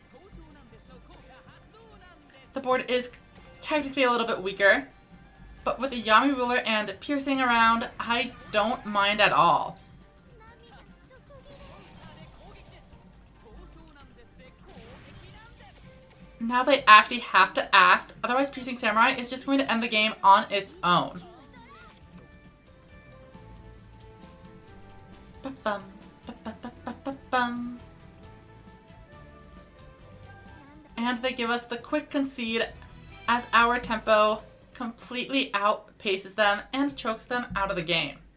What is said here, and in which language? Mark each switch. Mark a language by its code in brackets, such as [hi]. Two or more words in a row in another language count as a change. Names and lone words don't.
[en] The board is technically a little bit weaker, but with the Yamiruler and Piercing around, I don't mind at all. Now they actually have to act, otherwise Piercing Samurai is just going to end the game on its own. Ba-bum, ba-ba-ba-ba-bum. And they give us the quick concede as our tempo completely outpaces them and chokes them out of the game.